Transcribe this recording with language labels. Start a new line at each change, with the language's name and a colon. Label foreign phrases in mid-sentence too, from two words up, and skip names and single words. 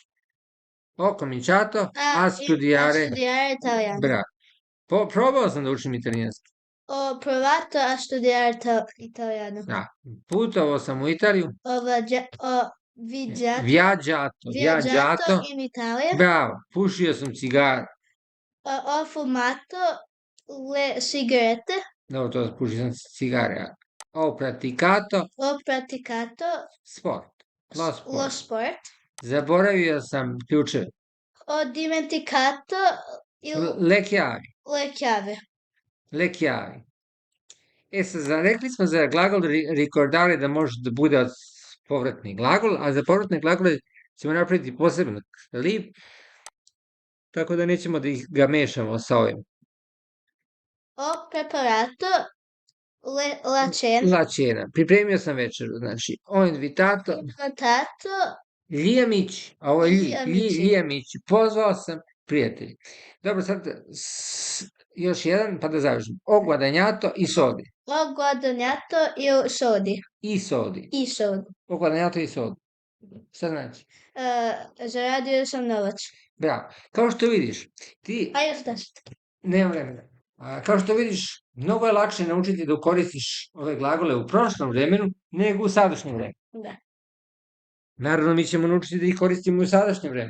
Italian: Ho cominciato a studiare, italiano. bravo.
Serbian: Probao sam da učim italijanski.
Italian: Ho provato a studiare italiano.
Serbian: Da. Putovao sam u Italiju.
Italian: Ho Viaggiato in Italia. Bravo.
Serbian: Pušio sam cigare.
Italian: Ho fumato le sigarette. No,
Serbian: to pušio sam cigare.
Italian: Ho praticato sport. Lo sport.
Serbian: Zaboravio sam ključeve.
Italian: Ho dimenticato Le chiavi. le chiavi.
Serbian: Sad, rekli smo za glagol ricordare da može da bude povratni glagol, a za povratne glagole ćemo napraviti poseban lip, tako da nećemo da ga mešamo sa ovim.
Italian: Ho preparato la cena. La cena.
Serbian: Pripremio sam večeru, znači,
Italian: ho invitato gli amici,
Serbian: a ovo je
Italian: gli amici,
Serbian: pozvao sam prijatelji. Dobro, sad još jedan, pa da završim.
Italian: Ho guadagnato i soldi. Ho guadagnato i soldi. I soldi. Ho guadagnato i soldi.
Serbian: Šta znači? Zaradio sam novac. Bravo. Kao što vidiš, ti... A još 10. Nema vremena. Kao što vidiš, mnogo je lakše naučiti da koristiš ove glagole u prošlom vremenu nego u sadašnjem vremenu. Da. Naravno, mi ćemo naučiti da ih koristimo u sadašnjem vremenu.